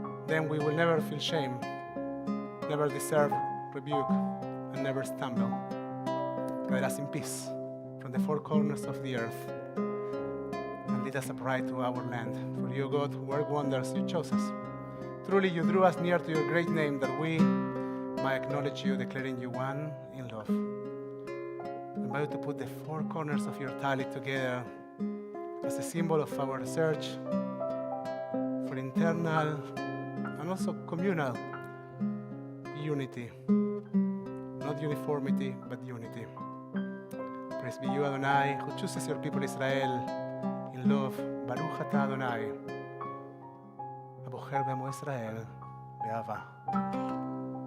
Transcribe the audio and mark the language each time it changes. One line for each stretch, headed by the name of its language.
English: then we will never feel shame never deserve rebuke and never stumble guide us in peace from the four corners of the earth and lead us upright to our land. For you, God, who work wonders, you chose us. Truly, you drew us near to your great name that we might acknowledge you, declaring you one in love. I invite you to put the four corners of your tallit together as a symbol of our search for internal and also communal unity. Not uniformity, but unity. Praise be you, Adonai, who chooses your people Israel in love.
Hebrew: Baruch atah Adonai, הבוחר בעמו ישראל באהבה.